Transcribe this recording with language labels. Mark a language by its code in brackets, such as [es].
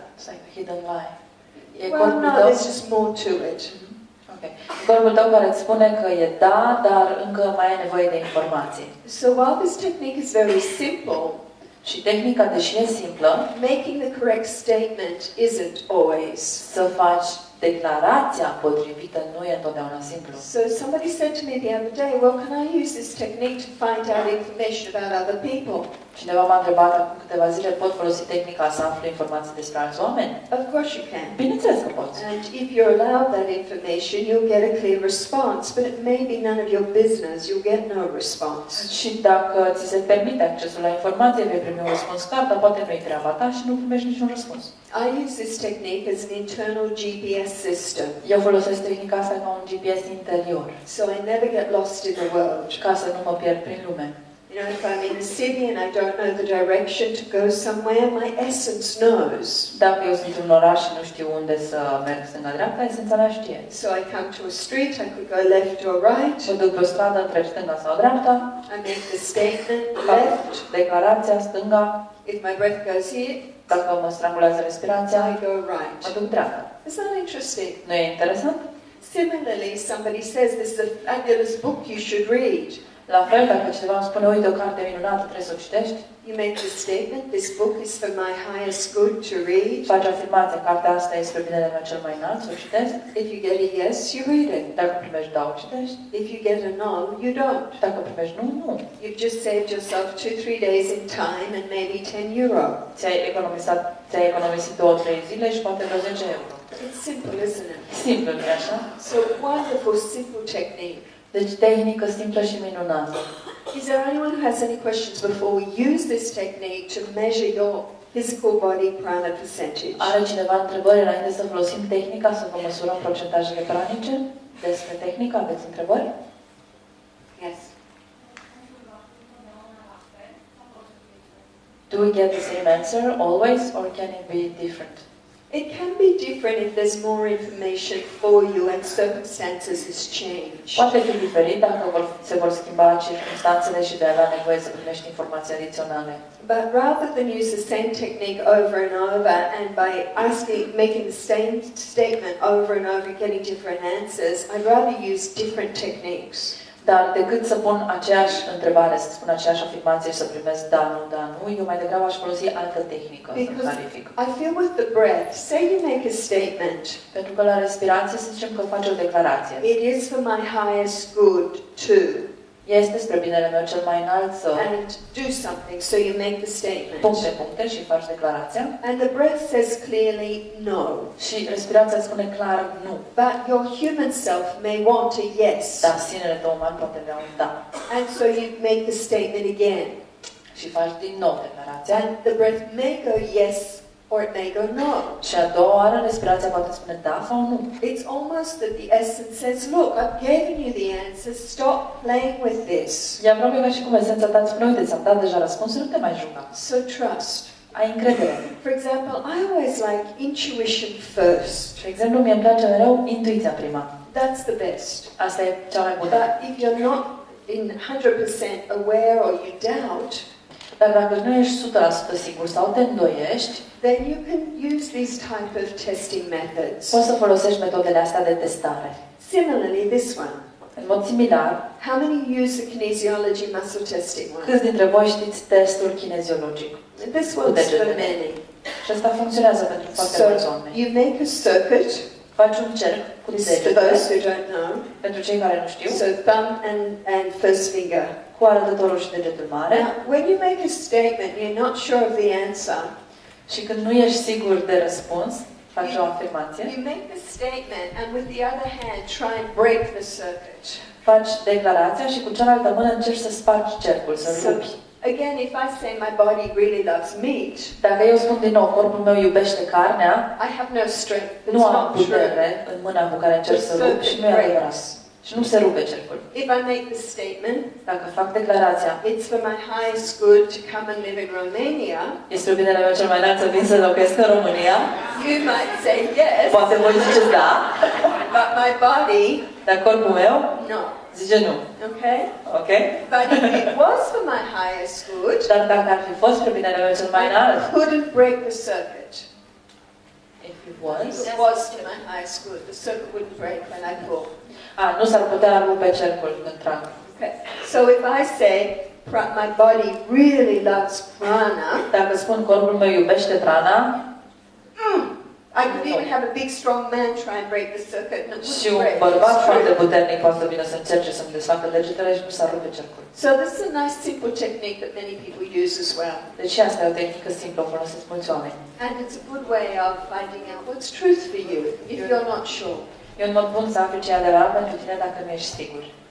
[en] It's like a hidden lie. E Well, [ro] corpul no, tău, [en] there's just more to it. Ok. [ro] Corpul tău care îți spune că e da, dar încă mai e nevoie de informație. [en] So while this technique is very simple, [ro] Și tehnica, deși e simplă, [en] making the correct statement isn't always. [ro] să faci declarația potrivită nu e întotdeauna simplu. [en] So somebody said to me the other day, well, can I use this technique to find out information about other people? [ro] Cineva m-a întrebat acum câteva zile, pot folosi tehnica să aflu informații despre alți oameni? [en] Of course you can. [ro] Bineînțeles că poți. [en] And if you're allowed that information, you'll get a clear response, but it may be none of your business. You'll get no response. [ro] Și dacă ți se permite accesul la informație, vei primi un răspuns clar, dar poate nu-i treaba ta și nu primești niciun răspuns. [en] I use this technique as an internal GPS system, [ro] Eu folosesc tehnica asta ca un GPS interior, [en] so I never get lost in the world. [ro] ca să nu mă pierd prin lume. [en] You know, if I'm in a city and I don't know the direction to go somewhere, my essence knows. [ro] Dacă eu sunt în oraș și nu știu unde să merg stânga-dreapta, esența mea știe. [en] So I come to a street, I could go left or right. [ro] Mă duc pe o stradă, întreb stânga sau dreapta, [en] I make the statement [ro] fac [en] left. [ro] declarația stânga, [en] If my breath goes here, [ro] dacă mă strangulează respirația, [en] I go right. [ro] mă duc dreapta. [en] Isn't that interesting? [ro] Nu e interesant? [en] Similarly, somebody says this is a fabulous book you should read. [ro] La fel, dacă cineva îmi spune, uite, o carte minunată, trebuie să o citești, [en] You make the statement, this book is for my highest good to read. [ro] faci afirmația, cartea asta e spre binele meu cel mai înalt, să o citești. [en] If you get a yes, you read it. [ro] Dacă primești da, o citești. [en] If you get a no, you don't. [ro] Dacă primești nu, nu. [en] You've just saved yourself 2-3 days in time and maybe €10. [ro] Ți-ai economisit 2-3 zile și poate vreo 10 euro. [en] It's simple, isn't it? [ro] Simplu, nu așa? [en] So wonderful, simple technique. [ro] Deci tehnică simplă și minunată. [en] Is there anyone who has any questions before we use this technique to measure your physical body prana percentage? [ro] Are cineva întrebări înainte să folosim tehnica să vă măsurăm procentajele pranice? Despre tehnică aveți întrebări? [en] Yes. Do we get the same answer always or can it be different? It can be different if there's more information for you and circumstances has changed. [ro] Poate fi diferit dacă se vor schimba circumstanțele și vei avea nevoie să primești informații adiționale. [en] But rather than use the same technique over and over and by making the same statement over and over getting different answers, I'd rather use different techniques. [ro] Dar decât să pun aceeași întrebare, să spun aceeași afirmație și să primesc da, nu, eu mai degrabă aș folosi altă tehnică să clarific. [en] I feel with the breath, say you make a statement. [ro] Pentru că la respirație să zicem că faci o declarație. [en] It is for my highest good too. [ro] Este spre binele meu cel mai înalt să... [en] And do something, so you make the statement. [ro] Puncte și faci declarația. [en] And the breath says clearly no. [ro] Și respirația spune clar nu. [en] But your human self may want a yes. [ro] Dar sinele tău uman poate vrea un da. [en] And so you make the statement again. [ro] Și faci din nou declarația. [en] And the breath may go yes or it may go no. [ro] Și a doua oară respirația poate spune da sau nu. [en] It's almost that the essence says, look, I've given you the answer, stop playing with this. [ro] E aproape ca și cum esența ta îți spune, uite, ți-am dat deja răspunsul, nu te mai juca. [en] So trust. [ro] Ai încredere. [en] For example, I always like intuition first. [ro] De exemplu, mie îmi place mereu intuiția prima. [en] That's the best. [ro] Asta e cea mai bună. [en] But if you're not in 100% aware or you doubt, [ro] dar dacă nu ești 100% sigur sau te îndoiești, [en] then you can use these type of testing methods. [ro] Poți să folosești metodele astea de testare. [en] Similarly, this one. [ro] În mod similar, [en] how many use the kinesiology muscle testing one? [ro] Câți dintre voi știți testul kineziologic? [en] This works for many. [ro] Și asta funcționează pentru foarte mulți oameni. [en] You make a circuit. [ro] Faci un cerc cu degetele. [en] For those who don't know. [ro] Pentru cei care nu știu. [en] So thumb and first finger. [ro] Cu arătătorul și degetul mare. [en] Now, when you make a statement, you're not sure of the answer. [ro] Și când nu ești sigur de răspuns, faci o afirmație. [en] You make the statement and with the other hand try and break the circuit. [ro] Faci declarația și cu cealaltă mână încerci să spargi cercul, să rupi. [en] Again, if I say my body really loves meat, [ro] dacă eu spun din nou, corpul meu iubește carnea, [en] I have no strength. [ro] Nu am putere în mâna cu care încerc să rup și nu e adevărat. Și nu se rupe cercul. [en] If I make the statement, [ro] dacă fac declarația, [en] it's for my highest good to come and live in Romania. [ro] Este binele meu cel mai înalt să vin să locuiesc în România. [en] You might say yes. [ro] Poate voi ziceți da. [en] But my body, [ro] dar corpul meu, [en] no. [ro] Zice nu. [en] Okay? Okay? But if it was for my highest good, [ro] dar dacă ar fi fost spre binele meu cel mai înalt, [en] I couldn't break the circuit. If it was to my highest good, the circuit wouldn't break when I pull. [ro] Nu s-ar putea rupe cercul când trag. [en] Okay. So if I say my body really loves prana, [ro] dacă spun corpul meu iubește prana, [en] I could even have a big strong man try and break the circuit and it [ro] și [en] wouldn't [ro] un [en] break. [ro] bărbat foarte puternic poate să vină să încerce să-mi desfacă degetele și nu s-ar rupe cercul. [en] So this is a nice simple technique that many people use as well. [ro] Deci asta e o tehnică simplă, o folosesc mulți oameni. [en] And it's a good way of finding out what's truth for you if you're not sure. [ro] E un mod bun să afli ce e adevărat pentru tine dacă nu ești sigur.